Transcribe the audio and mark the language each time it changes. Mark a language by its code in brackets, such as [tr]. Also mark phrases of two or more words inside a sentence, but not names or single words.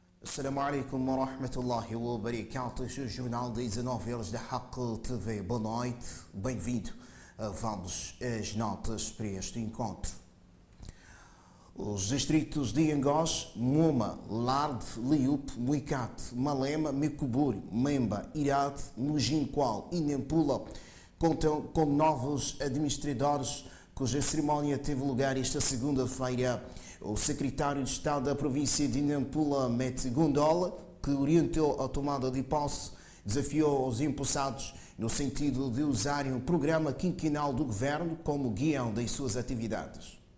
[ar] السلام عليكم ورحمة الله وبركاته. [pt] Jornal das 19 horas da Haq TV. Boa noite, bem-vindo. Vamos às notas para este encontro. Os distritos de Angoche, Moma, Larde, Liup, Muicate, Malema, Micuburi, Memba, Irade, Mujinqual e Nampula contam com novos administradores, cuja cerimónia teve lugar esta segunda-feira. O secretário de Estado da província de Nampula, Mete Gondola, que orientou a tomada de posse, desafiou os impulsados no sentido de usarem o programa quinquenal do governo como guião das suas atividades.